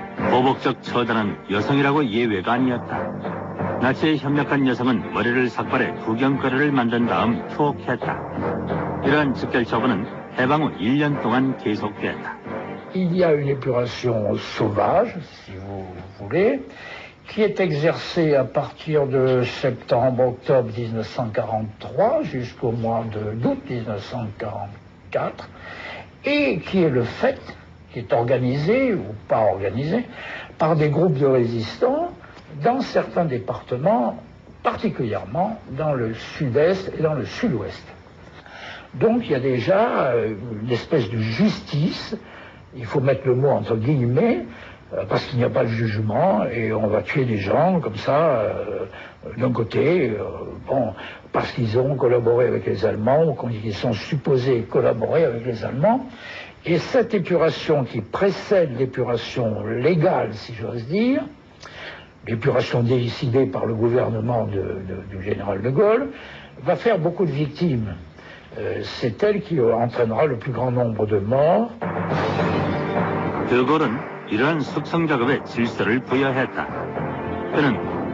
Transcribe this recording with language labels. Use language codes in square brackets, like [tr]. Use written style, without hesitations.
[ko] 보복적 처단은 여성이라고 예외가 아니었다. 나치에 협력한 여성은 머리를 삭발해 구경거리를 만든 다음 투옥했다. 이러한 즉결 처분은 해방 후 1년 동안 계속됐다. [fr] Il y a une épuration sauvage, si vous voulez, qui est exercée à partir de septembre-octobre 1943 jusqu'au mois d'août 1944, et qui est le fait, qui est organisé ou pas organisé, par des groupes de résistants dans certains départements, particulièrement dans le sud-est et dans le sud-ouest. Donc il y a déjà une espèce de justice, il faut mettre le mot entre guillemets, parce qu'il n'y a pas de jugement et on va tuer des gens comme ça d'un côté, parce qu'ils ont collaboré avec les Allemands ou qu'ils sont supposés collaborer avec les Allemands. Et cette épuration qui précède l'épuration légale, si j'ose dire, l'épuration décidée par le gouvernement du général de Gaulle, va faire beaucoup de victimes. C'est elle qui entraînera le plus grand nombre de morts. [ko] De Gaulle은 이러한 숙성 작업에 질서를 부여했다. 그는